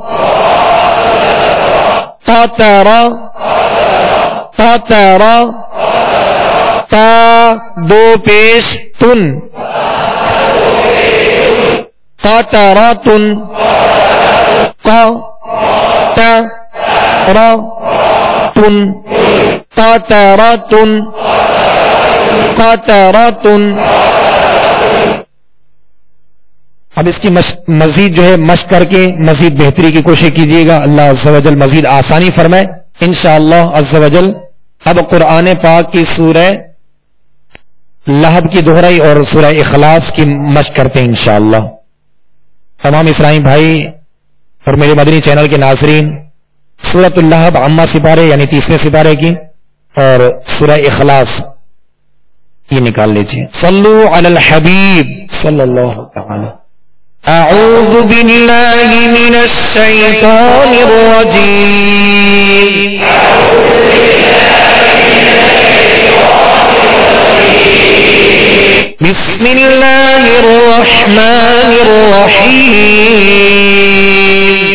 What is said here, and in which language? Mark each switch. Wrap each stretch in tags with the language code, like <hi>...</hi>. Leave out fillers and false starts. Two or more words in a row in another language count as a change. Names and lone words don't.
<ur>قطرا، قطرا، تا دو پیش تن، قطرتن، قا تا را تن، قطرتن، قطرتن. اب اس کی مزید جو ہے مشق کر کے مزید بہتری کی کوشش کیجیے گا،</ur> <ar>اللہ عز و جل</ar> <ur>مزید آسانی فرمائے</ur> <ar>انشاءاللہ عز و جل.</ar> <ur>اب قرآن پاک کی سورہ لہب کی دہرائی اور سورہ اخلاص کی مشق کرتے ہیں انشاءاللہ. تمام اسلامی بھائی اور میرے مدنی چینل کے ناظرین، سورۃ اللہب عامہ سپارے یعنی 30ویں سپارے کی اور سورہ اخلاص یہ نکال لیجیے.</ur> <ar>صلو علی الحبیب صلی اللہ تعالی. اعوذ باللہ من الشیطان الرجیم. بسم اللہ الرحمن الرحیم.</ar>